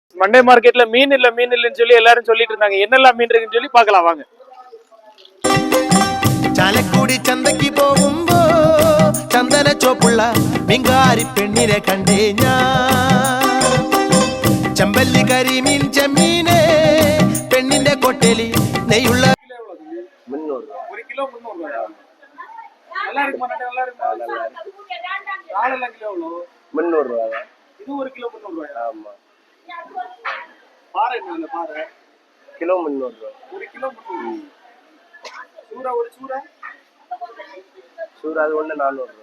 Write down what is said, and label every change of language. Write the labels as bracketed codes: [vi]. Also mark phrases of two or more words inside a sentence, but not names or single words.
[ta] மண்டே மார்க்கெட்ல மீன் இல்லன்னு சொல்லி எல்லாரும் சொல்லிட்டு இருந்தாங்க. என்னெல்லாம் மீன் இருக்குன்னு சொல்லி பார்க்கலாம் வாங்க. [ml] ചാലക്കുടി ചന്തയ്ക്ക് പോകുമ്പോ ചന്ദന ചോപ്പുള്ള മീൻകാരി പെണ്ണിനെ കണ്ടേ ഞാൻ. ചെമ്പല്ലി കരിമീൻ ചെമ്മീനെ പെണ്ണിന്റെ കൊട്ടലി നെയ്യുള്ള [ta] 300 1 கிலோ 300 நல்லா இருக்குமா? நல்லா இருக்குமா? நல்லா இருக்கு. காலைல கிலோ எவ்வளவு? 300 ரூபாய். இது 1 கிலோ 300 ரூபாய். ஆமா. பாறை என்ன பாறை? கிலோ 300 ரூபாய். 1 கிலோ 300. சூரா ஒரு சூரா? சூரா அது ஒண்ணு 400 ரூபாய்.